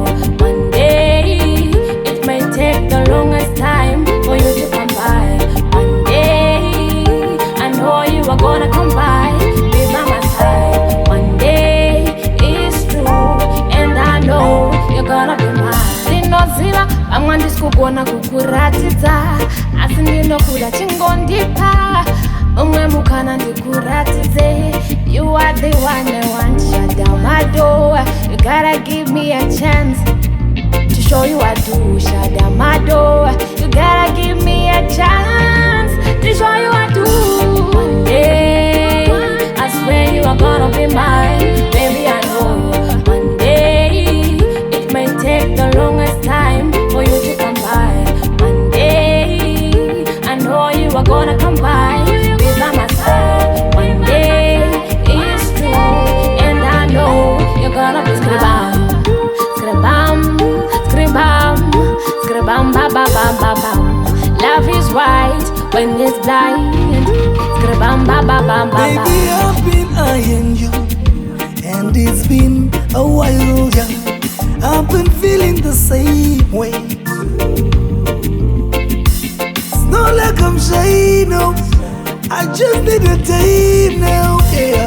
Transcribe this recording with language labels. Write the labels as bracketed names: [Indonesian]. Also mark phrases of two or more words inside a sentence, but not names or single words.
[English] One day, it may take the longest time for you to come by. One day, I know you are gonna come by. Be by my side. One day, it's true, and I know you're gonna be mine. [Shona] Ndinoziva pamwe ndisikugona kukuratidza, asi ndinokuda chingondipa umwe mukana ndikuratidze. [English] You are the one I want, shut down my door. You gotta give me a chance to show you I do. Shut down my door. You gotta give me a chance to show you I do. One day, I swear you are gonna be mine. Baby, I know. One day, it may take the longest time for you to come by. One day, I know you are gonna come by. Be by my side. One day, it's true, and I know you're gonna be scribam, scribam, scribam, scribam, ba ba ba ba bam. Love is right when it's blind. Scribam, ba ba ba ba. Baby, I've been eyeing you, and it's been a while, yeah. I've been feeling the same way. It's not like I'm shy, no. I just need a time now, yeah.